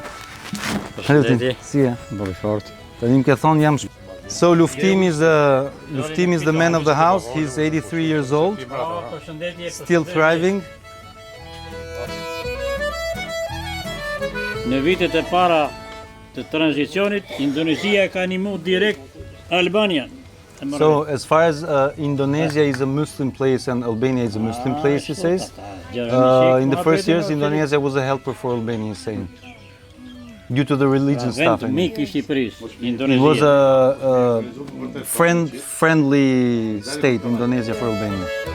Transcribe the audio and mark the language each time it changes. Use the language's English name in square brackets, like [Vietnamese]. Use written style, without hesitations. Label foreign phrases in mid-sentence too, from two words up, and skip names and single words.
[English] So Luftim is the man of the house. He's 83 years old, still thriving. [Albanian] Në vitet e para të tranzicionit, Indonezia ka animu direkt Albania. [English] So as far as Indonesia is a Muslim place and Albania is a Muslim place, he says, in the first years Indonesia was a helper for Albania, he's saying, due to the religion stuff. It was a friendly state, Indonesia, for Albania.